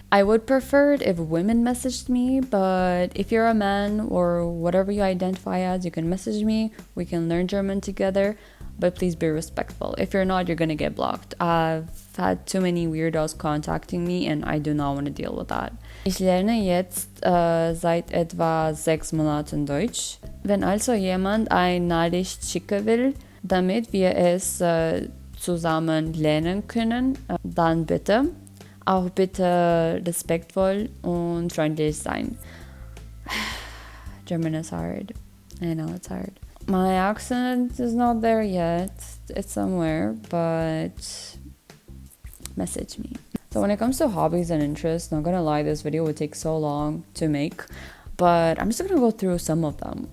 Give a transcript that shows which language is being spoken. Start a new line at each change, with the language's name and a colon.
English: I would prefer it if women messaged me, but if you're a man or whatever you identify as, you can message me. We can learn German together, but please be respectful. If you're not, you're gonna get blocked. I've had too many weirdos contacting me and I do not want to deal with that.
German: Ich lerne jetzt seit etwa 6 Monaten Deutsch. Wenn also jemand eine Nachricht schicken will, damit wir es zusammen lernen können, dann bitte. Auch bitte respektvoll und freundlich sein.
English: German is hard. I know it's hard. My accent is not there yet. It's somewhere, but message me. So when it comes to hobbies and interests, not gonna lie, this video would take so long to make, but I'm just gonna go through some of them.